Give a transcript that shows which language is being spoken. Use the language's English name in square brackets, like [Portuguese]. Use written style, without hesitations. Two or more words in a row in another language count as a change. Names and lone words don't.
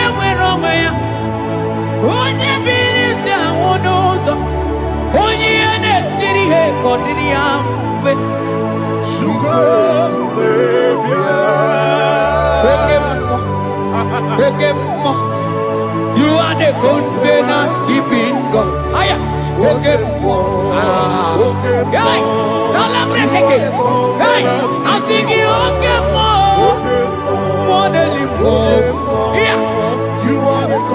[Igbo] nwere onwe ya onye biri si anwụ n'ụzọ onye ihe na-esiri ihe ka ọ dịrị ya mfe oke mmụọ [English] you are the covenant keeping God. [Igbo] Oke mmụọ hey, [English] celebrate it. [Igbo] Hey, asigi oke mmụọ mmụọ n'eli mmụọ. [English] Yeah. You are